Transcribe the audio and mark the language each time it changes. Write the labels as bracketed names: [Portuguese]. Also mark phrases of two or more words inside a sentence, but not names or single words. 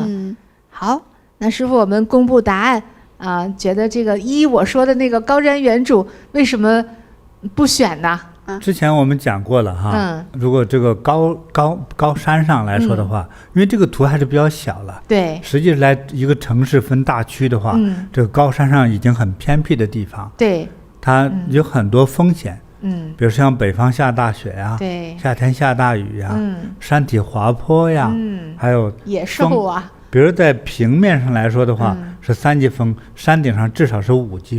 [Chinese] 好，那師父，我們公布答案啊，覺得這個1我說的那個高瞻遠矚為什麼不選呢？之前我們講過了哈，如果這個高山上來說的話，因為這個圖還是比較小了，對，實際來一個城市分大區的話，這個高山上已經很偏僻的地方，對，它有很多風險，比如像北方下大雪呀，对，夏天下大雨呀，山体滑坡呀，還有野獸啊。比如在平面上來說的話，是3級風，山頂上至少是5級風，